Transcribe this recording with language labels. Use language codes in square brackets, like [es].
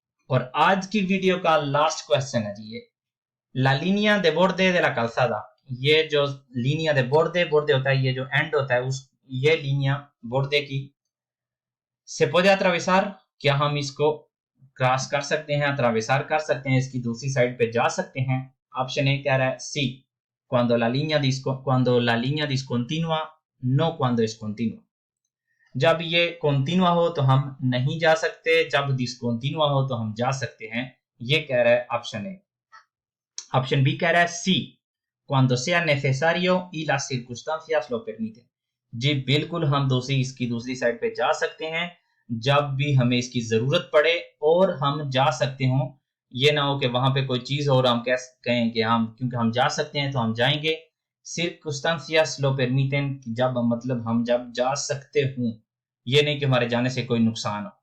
[hi] और आज की वीडियो का लास्ट क्वेश्चन है जी, ये ला Linnaea de borde de la calzada, ये जो लीनिया de borde, borde होता है ये जो एंड होता है उस, ये लीनिया borde की [es] se puede atravesar, [hi] क्या हम इसको क्रॉस कर सकते हैं, अट्रावेसार कर सकते हैं, इसकी दूसरी साइड पे जा सकते हैं? ऑप्शन ए कह रहा है सी, [es] cuando la línea discontinua, no cuando es continua। [hi] जब ये कॉन्टिन्यूआ हो तो हम नहीं जा सकते, जब डिस्कॉन्टिन्यूआ हो तो हम जा सकते हैं। ये कह रहा है ऑप्शन ए। ऑप्शन बी कह रहा है सी, [es] cuando sea necesario y las circunstancias lo permiten। [hi] जी बिल्कुल, हम इसकी दूसरी साइड पे जा सकते हैं जब भी हमें इसकी जरूरत पड़े और हम जा सकते हो। ये ना हो कि वहां पे कोई चीज हो और हम कहें कि हम क्योंकि हम जा सकते हैं तो हम जाएंगे। [es] circunstancias lo permiten, [hi] जब मतलब हम जब जा सकते हों, ये नहीं कि हमारे जाने से कोई नुकसान हो।